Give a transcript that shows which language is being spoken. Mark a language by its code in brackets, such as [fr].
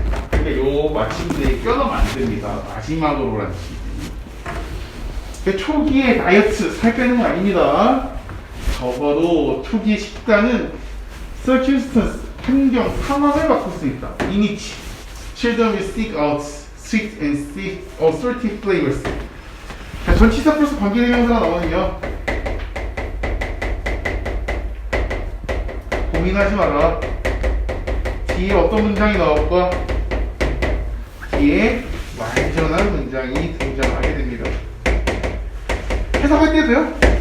[ko] 근데 요 마침내에 껴넣으면 안 됩니다. 마지막으로 라는 뜻이에요. 초기에 다이어트, 살 빼는 건 아닙니다. 적어도 초기의 식단은 circumstance, 환경, 상황을 바꿀 수 있다. [en] In which children will seek out sweet and salty flavors. [ko] 자, 전치사 플러스 관계대명사가 나오는요. 고민하지 마라. 뒤에 어떤 문장이 나올까? 뒤에 완전한 문장이 등장하게 됩니다. 해석할 때도요.